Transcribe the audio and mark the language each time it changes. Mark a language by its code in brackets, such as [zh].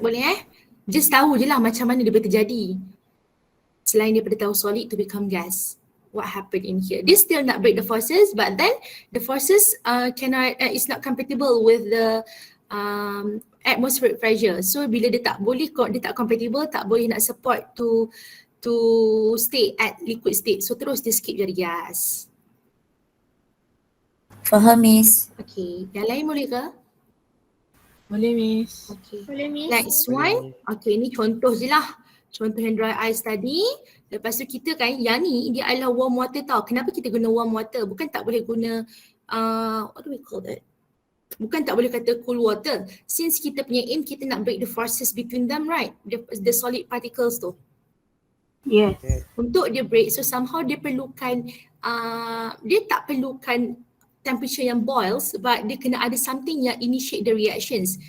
[ms] Boleh Just tahu je lah macam mana dia boleh terjadi. Selain daripada tahu solid to become gas. [en] What happened in here? They still not break the forces, but then the forces is not compatible with the atmospheric pressure. [ms] So bila dia tak compatible, tak boleh nak support [en] to stay at liquid state. [ms] So terus dia skip jadi gas. Faham, Miss. Okay, yang lain boleh ke? Boleh, Miss. Okay. Boleh, Miss? Next one. Okay, ni contoh je lah. Contoh yang dry ice tadi. Lepas tu kita kan, yang ni dia adalah warm water tau. Kenapa kita guna warm water? Bukan tak boleh guna, [en] what do we call that? [ms] Bukan tak boleh kata cool water. [en] Since [ms] kita punya [en] aim, kita nak break the forces between them, right? The solid particles tu. Yes. [ms] Untuk dia break, so somehow dia perlukan, dia tak perlukan temperature yang boil sebab dia kena ada something yang initiate the reactions.